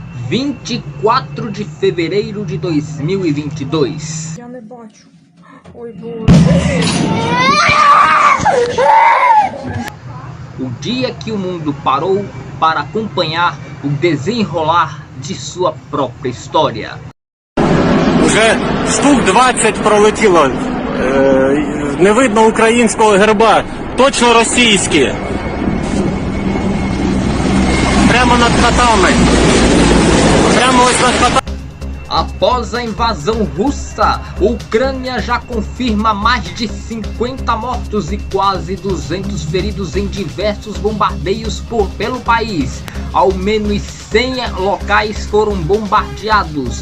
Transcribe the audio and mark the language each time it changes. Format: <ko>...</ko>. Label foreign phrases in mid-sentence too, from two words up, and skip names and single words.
<pt>24 de fevereiro de 2022.</pt> <uk>Я не бачу. Ой, Боже.</uk> <pt>O dia que o mundo parou para acompanhar o desenrolar de sua própria história.</pt> <uk>Уже штук 20 пролетіло. Не видно українського герба. Точно російські. Прямо над хатами. Прямо ось над хатами.</uk> <pt>Após a invasão russa, a Ucrânia já confirma mais de 50 mortos e quase 200 feridos em diversos bombardeios pelo país. Ao menos 100 locais foram bombardeados.</pt>